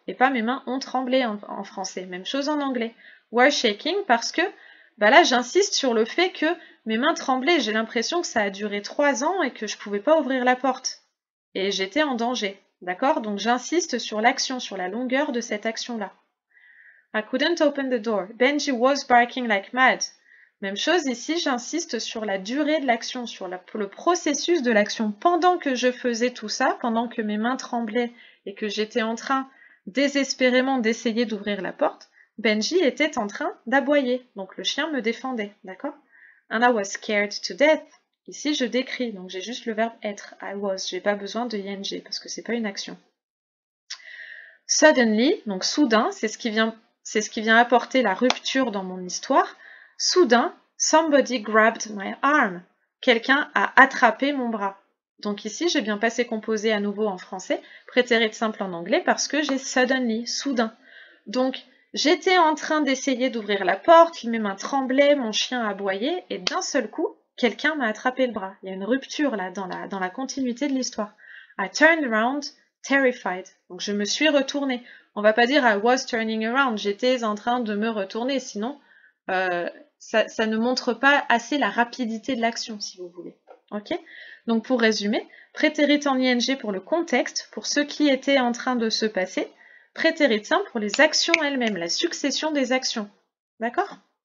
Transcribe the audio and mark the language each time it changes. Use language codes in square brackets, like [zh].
[fr] Et pas mes mains ont tremblé en français. Même chose en anglais. [en] Were shaking [fr] parce que bah là, j'insiste sur le fait que mes mains tremblaient. J'ai l'impression que ça a duré 3 ans et que je ne pouvais pas ouvrir la porte. Et j'étais en danger. D'accord? Donc j'insiste sur l'action, sur la longueur de cette action-là. [en] I couldn't open the door. Benji was barking like mad. [fr] Même chose ici, j'insiste sur la durée de l'action, sur le processus de l'action. Pendant que je faisais tout ça, pendant que mes mains tremblaient et que j'étais en train désespérément d'essayer d'ouvrir la porte, Benji était en train d'aboyer. Donc le chien me défendait, d'accord? [en] And I was scared to death. [fr] Ici, je décris, donc j'ai juste le verbe être. [en] I was, [fr] j'ai pas besoin de ing parce que c'est pas une action. [en] Suddenly, [fr] donc soudain, c'est ce qui vient apporter la rupture dans mon histoire. Soudain, [en] somebody grabbed my arm. [fr] Quelqu'un a attrapé mon bras. Donc ici, j'ai bien passé composé à nouveau en français, prétérit simple en anglais, parce que j'ai [en] suddenly, [fr] soudain. Donc, j'étais en train d'essayer d'ouvrir la porte, mes mains tremblaient, mon chien aboyait, et d'un seul coup, quelqu'un m'a attrapé le bras. Il y a une rupture là, dans la continuité de l'histoire. [en] I turned around, terrified. [fr] Donc je me suis retournée. On va pas dire [en] I was turning around, [fr] j'étais en train de me retourner, sinon ça ne montre pas assez la rapidité de l'action, si vous voulez. Ok? Donc pour résumer, prétérit en ing pour le contexte, pour ce qui était en train de se passer, prétérit simple pour les actions elles-mêmes, la succession des actions. D'accord?